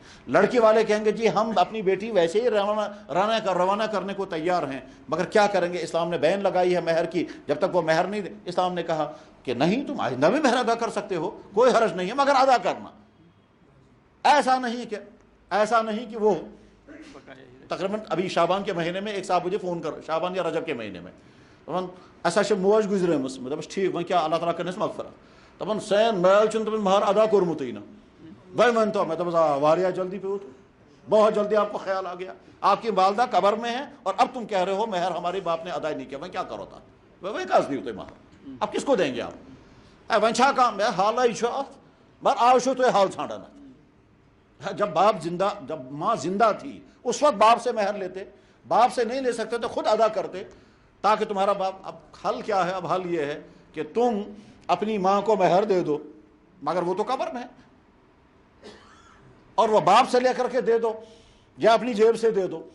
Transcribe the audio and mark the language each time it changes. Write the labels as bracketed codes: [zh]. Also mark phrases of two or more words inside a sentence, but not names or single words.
[ur] لڑکی والے کہیں گے جی ہم اپنی بیٹی ویسے ہی روانہ کرنے کو تیار ہیں مگر کیا کریں گے، اسلام نے بین لگائی ہے مہر کی، جب تک وہ مہر نہیں دے، اسلام نے کہا کہ نہیں تم آئندہ بھی مہر ادا کر سکتے ہو، کوئی حرج نہیں ہے مگر ادا کرنا۔ ایسا نہیں کہ وہ تقریباً ابھی شعبان کے مہینے میں ایک صاحب مجھے فون کر، شعبان یا رجب کے مہینے میں [ks] ایسا موج گزرے مس دپس ٹھیک وۄنۍ کیا اللہ تعالیٰ کرنس مغفرت دپان سین میل چھُنہٕ تٔمِس مہر ادا کوٚرمُتٕے نہٕ وۄنۍ ؤنۍتو میں دپس واریاہ جلدی پیوت، [ur] بہت جلدی آپ کو خیال آ گیا، آپ کی والدہ قبر میں ہے اور اب تم کہہ رہے ہو مہر ہمارے باپ نے ادا نہیں کیا، [ks] وۄنۍ کیا کرو تھا وۄنۍ کس دیو تُہۍ مہر، [ur] اب کس کو دیں گے آپ؟ [ks] وۄنۍ چھا کانٛہہ مےٚ حالٕے چھُ اتھ مگر آز چھُو تُہۍ حال ژھانڈان۔ [ur] جب ماں زندہ تھی اس وقت باپ سے مہر لیتے، باپ سے نہیں لے سکتے تو خود ادا کرتے، تاکہ تمہارا باپ، اب حل کیا ہے؟ اب حل یہ ہے کہ تم اپنی ماں کو مہر دے دو، مگر وہ تو قبر میں ہے، اور وہ باپ سے لے کر کے دے دو یا اپنی جیب سے دے دو.